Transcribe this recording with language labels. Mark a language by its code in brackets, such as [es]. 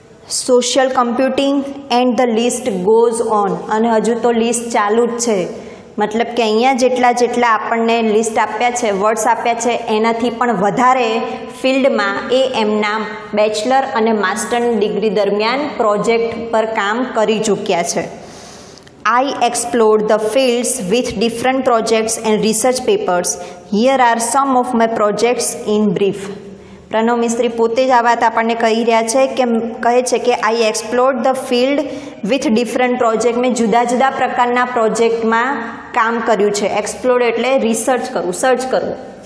[en] Social computing and the list goes on. [gu] અને હજુ તો લિસ્ટ ચાલુ જ છે. મતલબ કે અહીંયા જેટલા આપણને લિસ્ટ આપ્યા છે, વર્ડ્સ આપ્યા છે, એનાથી પણ વધારે ફિલ્ડમાં એ એમના બેચલર અને માસ્ટરની ડિગ્રી દરમિયાન પ્રોજેક્ટ પર કામ કરી ચૂક્યા છે. [en] I explored the fields with different projects and research papers. Here are some of my projects in brief. [gu] Pranab મિસ્ત્રી પોતે જ આ વાત આપણને કહી રહ્યા છે કે કહે છે કે [en] I explored the field with different project. [gu] મેં જુદા જુદા પ્રકારના પ્રોજેક્ટમાં કામ કર્યું છે. એક્સપ્લોર્ડ એટલે રિસર્ચ કરવું, સર્ચ કરવું.